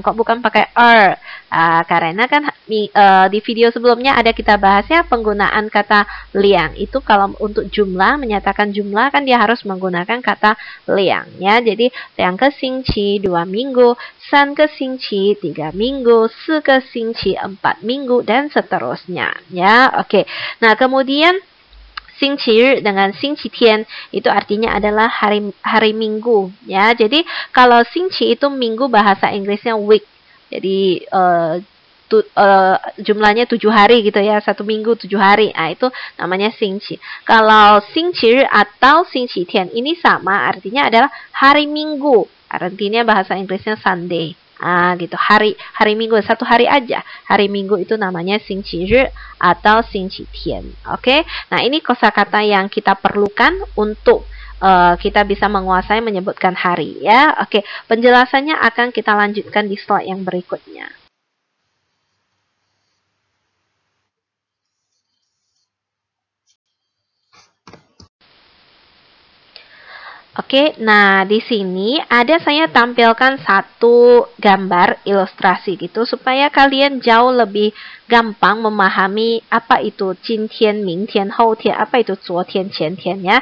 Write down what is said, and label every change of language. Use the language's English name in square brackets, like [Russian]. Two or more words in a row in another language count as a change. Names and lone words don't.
[Indonesian] Kok bukan pakai karena kan di video sebelumnya ada kita bahas ya penggunaan kata liang. Itu kalau untuk jumlah, menyatakan jumlah kan dia harus menggunakan kata liang ya. Jadi 2 xingqi, 2 minggu, 3 xingqi, 3 minggu, 4 xingqi, 4 minggu, dan seterusnya ya. Oke. Nah, kemudian 星期日 dengan 星期天 itu artinya adalah hari Minggu ya. Jadi kalau 星期 itu minggu, bahasa Inggrisnya week. Jadi jumlahnya 7 hari gitu ya. 1 minggu 7 hari. Nah, itu namanya 星期. Kalau 星期日 atau 星期天 ini sama, artinya adalah hari Minggu. Artinya bahasa Inggrisnya Sunday. Gitu, hari Minggu, 1 hari aja. Hari Minggu itu namanya 星期日 atau 星期天. Oke. Nah, ini kosakata yang kita perlukan untuk kita bisa menguasai menyebutkan hari ya. Oke, penjelasannya akan kita lanjutkan di slide yang berikutnya. Oke, nah di sini ada saya tampilkan satu gambar ilustrasi gitu supaya kalian jauh lebih gampang memahami apa itu [Chinese] 今天, 明天, 后天, [Indonesian] apa itu [Chinese] 昨天, 前天 [Indonesian] ya.